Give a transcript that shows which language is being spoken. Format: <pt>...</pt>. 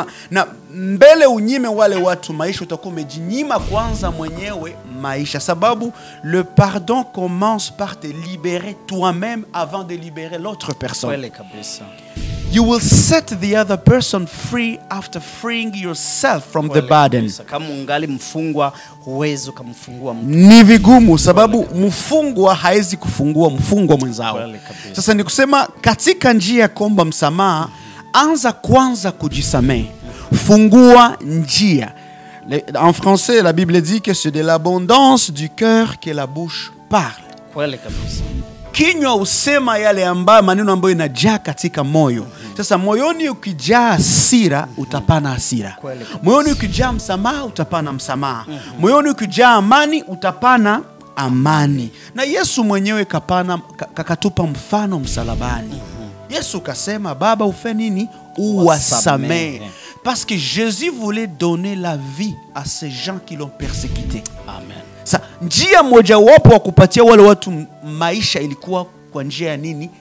<sw>Na mbele unyime wale watu maisha, utakuwa umejinyima kwanza mwenyewe maisha, sababu</sw> <fr>le pardon commence par te libérer toi-même avant de libérer l'autre personne.</fr> <sw>Kweli kabisa.</sw> <en>You will set the other person free after freeing yourself from the burden.</en> <sw>Kama ungali mfungwa, huwezi kumfungua mtu. Ni vigumu sababu mfungwa haezi kufungua mfungwa mwenzao. Sasa ni kusema katika njia ya kuomba msamaha, anza kwanza kujisamehe. Fungua njia.</sw> <fr>En français, la Bible dit que c'est de l'abondance du cœur que la bouche parle.</fr> <sw>Kweli kabisa. Kinywa usema yale ambayo maneno ambayo inajaa katika moyo. Sasa moyoni ukijaa hasira utapana hasira. Moyoni ukijaa msamaha utapana msamaha. Moyoni ukijaa amani utapana amani. Na Yesu mwenyewe kakatupa mfano msalabani. Yesu kasema Baba ufe nini? Uwasamehe.</sw> <fr>Parce que Jésus voulait donner la vie à ces gens qui l'ont persécuté. Amen.</fr> <sw>Sa njia moja wapo wa kupatia wale watu maisha ilikuwa kwa njia ya nini?</sw>